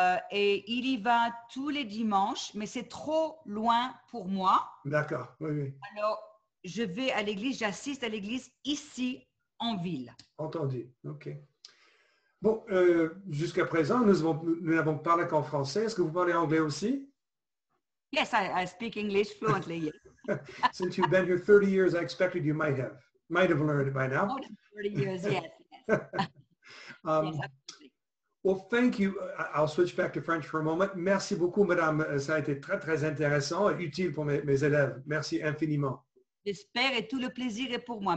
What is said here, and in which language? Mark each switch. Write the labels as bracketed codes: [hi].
[fr] et il y va tous les dimanches, mais c'est trop loin pour moi. D'accord, oui, oui, Alors, je vais à l'église, j'assiste à l'église ici en ville. entendu. OK. Bon, jusqu'à présent, nous n'avons parlé qu'en français. Est-ce que vous parlez anglais aussi? [en] Yes, I speak English fluently. Yes. Since you've been here 30 years, I expected you might have learned it by now. More than 30 years, yes, yes. Yes, Um, absolutely. well, thank you. I'll switch back to French for a moment. [fr] Merci beaucoup, madame. Ça a été très, très intéressant et utile pour mes élèves. Merci infiniment. J'espère et tout le plaisir est pour moi.